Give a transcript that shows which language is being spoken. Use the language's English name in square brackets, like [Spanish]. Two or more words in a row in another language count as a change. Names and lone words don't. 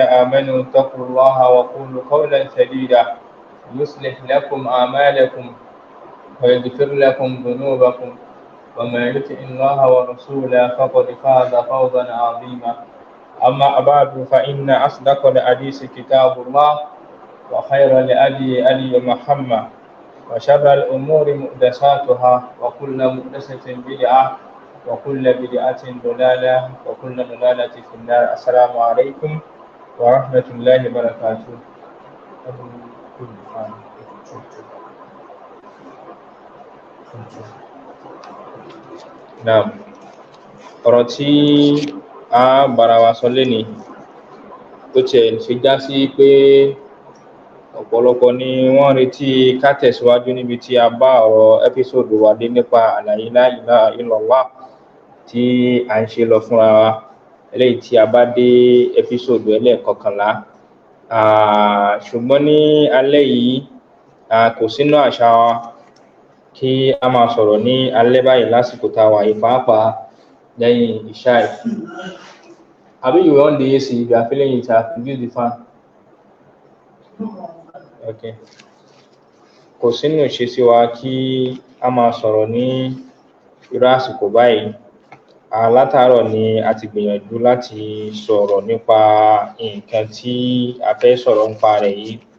[Arabic] آمنوا اتقوا الله وقولوا قولا سديدا يصلح لكم أعمالكم ويغفر لكم ذنوبكم ومن يطع الله ورسوله فقد فاز فوزا عظيما أما بعد فإن أصدق الحديث كتاب الله وخير الهدي محمد وشر الأمور محدثاتها وكل محدثة بدعة وكل بدعة ضلالة وكل ضلالة في النار. السلام عليكم ورحمة الله وبركاته. Naam, [Yoruba] ọ̀rọ̀ tí a bára wa sọ lénìí tó tiẹ̀ ṣe já sí pé ọ̀pọ̀lọpọ̀ ni wọ́n retí ká tẹ̀síwájú níbi tí a bá ọ̀rọ̀ ẹ́písòdù wa dé nípa àlàyé [Arabic] لا إله إلا الله [Yoruba] tí a ń ṣe lọ fúnra wa, eléyìí tí a bá dé ẹ́písòdù ẹlẹ́ẹ̀kọkànlá. Ṣùgbọ́n ní alẹ́ yìí kò sínú àṣà wa kí a máa sọ̀rọ̀ ní alẹ́ báyìí lásìkò tá a wà yìí, pàápàá lẹ́yìn ìṣáì. [English] Àbí you on the AC, you are feeling it, use the fan. Okay. [Yoruba] Kò sínú ìṣesí wa kí a máa sọ̀rọ̀ ní irú àsìkò báyìí. Látàárọ̀ ni a ti gbìyànjú láti sọ̀rọ̀ nípa nǹkan tí a fẹ́ sọ̀rọ̀ nípa rẹ̀ yìí.